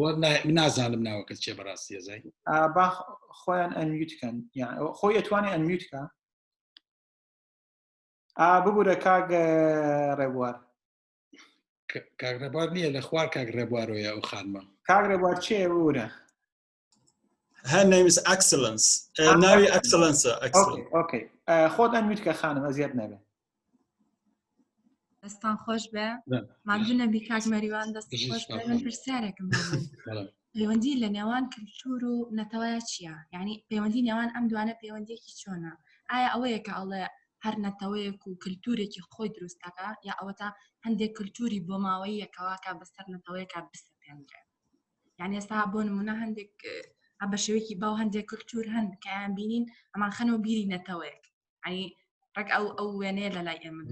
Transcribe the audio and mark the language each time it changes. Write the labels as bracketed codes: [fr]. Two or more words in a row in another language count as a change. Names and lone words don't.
[ckb] نازانم ناوەکەت چێ بەڕاستی ئەزای با خۆیان ئەمیوتکەن خۆی ئەتوانێ ئەمیوتکە ببوورە کاک ڕێبوار کاک ڕێبوار نییە لە خوار کاک ڕێبوارۆیە ئەو خانمە کاک ڕێبوار چێ ببوورە [en] Her name is Excellence. [ckb] ناوی Excellence. اوکی خۆت ئەمیوتکە خانم ئەزیەت نەبێ دەستان خۆش بێ مادوو نەبی کاک مەریوان دەستی خۆش بێ من پرسیارێکم پەیوەندی لە نێوان کلتور و نەتەوەیە چییە؟ یعنی پەیوەندی نێوان ئەم دوانە پەیوەندیەکی چۆنە؟ ئایا ئەوەیە کە ئەڵێ هەر نەتەوەیەک و کللتورێکی خۆی دروستەکە یا ئەوەتا هەندێک کللتوری بۆ ماوەیەکەواکە بەسەر نەتەوەیەکە بستێنرێ یعنی ئێستا بۆ نمونە هەندێک بە شێوەیەکی باو هەندێک کللتور هەند کەیان بینین ئەمان خەنەوە بیری نەتەوەیەک ینی ڕێک ئەو وێنەیە لە لای ئێمە